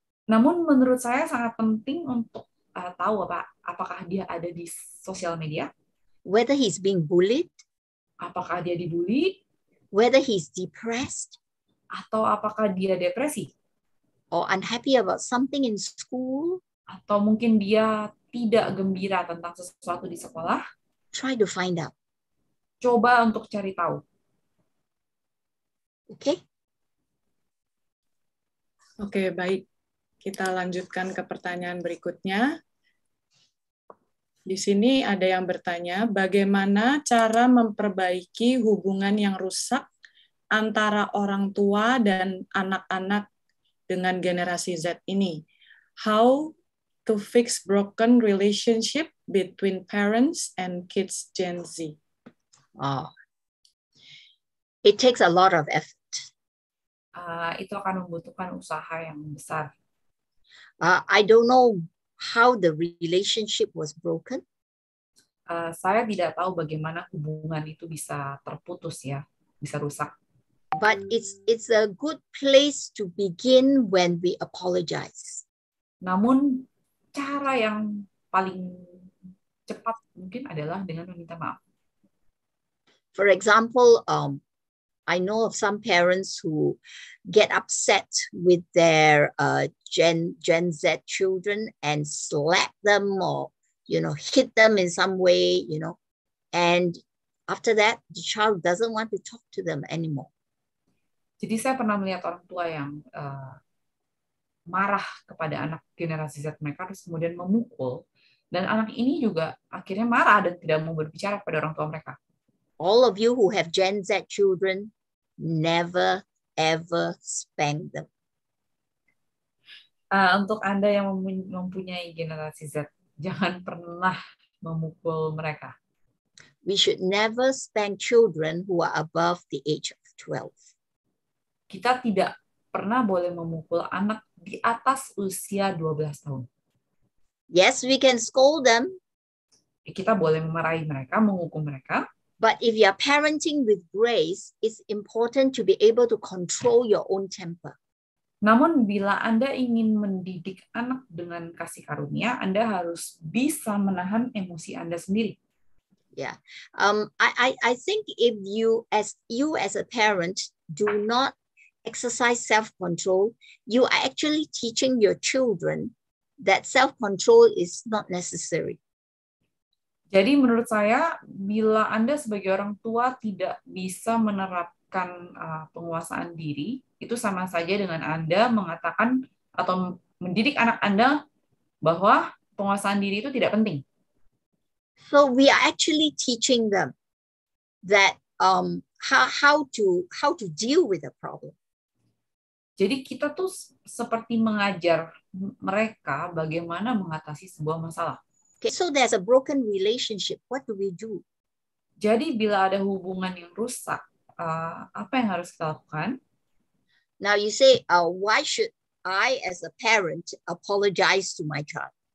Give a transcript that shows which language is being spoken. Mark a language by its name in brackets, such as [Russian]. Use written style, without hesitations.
[Indonesian] Namun menurut saya sangat penting untuk tahu apakah dia ada di sosial media. [English] Whether he's being bullied. [Indonesian] Apakah dia dibully. [English] Whether he's depressed. [Indonesian] Atau apakah dia depresi. [English] Or unhappy about something in school. [Indonesian] Atau mungkin dia tidak gembira tentang sesuatu di sekolah. [English] Try to find out. [Indonesian] Coba untuk cari tahu. [English] Okay? [Indonesian] Oke, baik. Kita lanjutkan ke pertanyaan berikutnya. Di sini ada yang bertanya, bagaimana cara memperbaiki hubungan yang rusak antara orang tua dan anak-anak dengan generasi Z ini? [English] How to fix broken relationship between parents and kids Gen Z? It takes a lot of effort. [Indonesian] Itu akan membutuhkan usaha yang besar. [English] I don't know how the relationship was broken. [Indonesian] Saya tidak tahu bagaimana hubungan itu bisa terputus ya, bisa rusak. [English] But it's a good place to begin when we apologize. [Indonesian] Namun cara yang paling cepat mungkin adalah dengan meminta maaf. [English] For example, I know of some parents who get upset with their Gen Z children and slap them or hit them in some way, and after that the child doesn't want to talk to them anymore. [Indonesian] Jadi saya pernah melihat orang tua yang marah kepada anak generasi Z mereka, terus kemudian memukul, dan anak ini juga akhirnya marah dan tidak mau berbicara kepada orang tua mereka. [English] All of you who have Gen Z children, never ever spank them. [Indonesian] Untuk Anda yang mempunyai generasi Z, jangan pernah memukul mereka. [English] We should never spank children who are above the age of 12. [Indonesian] Kita tidak pernah boleh memukul anak di atas usia 12 tahun. [English] Yes, we can scold them. [Indonesian] Kita boleh memarahi mereka, menghukum mereka. [English] But if you are parenting with grace, it's important to be able to control your own temper. [Indonesian] Namun bila Anda ingin mendidik anak dengan kasih karunia, Anda harus bisa menahan emosi Anda sendiri. [English] Yeah, I think if you as a parent do not exercise self-control, you are actually teaching your children that self-control is not necessary. [Indonesian] Jadi menurut saya, bila Anda sebagai orang tua tidak bisa menerapkan penguasaan diri, itu sama saja dengan Anda mengatakan atau mendidik anak Anda bahwa penguasaan diri itu tidak penting. [English] So we are actually teaching them that how to deal with the problem. [Indonesian] Jadi kita tuh seperti mengajar mereka bagaimana mengatasi sebuah masalah. [English] Okay, so there's a broken relationship. What do we do? [Indonesian] Jadi bila ada hubungan yang rusak, apa yang harus kita lakukan? [English] Now you say, why should I as a parent apologize to my child?